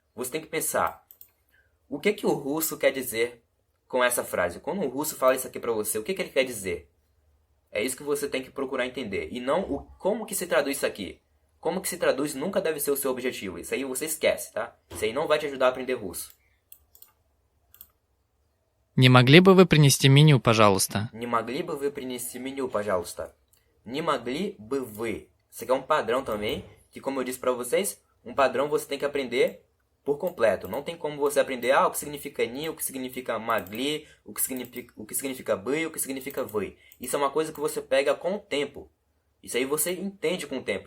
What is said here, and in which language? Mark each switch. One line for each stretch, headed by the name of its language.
Portuguese: Você tem que pensar, o que o russo quer dizer com essa frase? Quando o russo fala isso aqui pra você, o que ele quer dizer? É isso que você tem que procurar entender. E não como que se traduz isso aqui. Como que se traduz nunca deve ser o seu objetivo. Isso aí você esquece, tá? Isso aí não vai te ajudar a aprender russo.
Russian: Не могли бы вы принести меню, пожалуйста? Не могли бы вы принести меню, пожалуйста? Не могли бы вы.
Portuguese: Isso aqui é um padrão também, que como eu disse pra vocês, um padrão você tem que aprender por completo. Não tem como você aprender o que significa ni, o que significa magli, o que significa бы, o que significa вы. Isso é uma coisa que você pega com o tempo. Isso aí você entende com o tempo.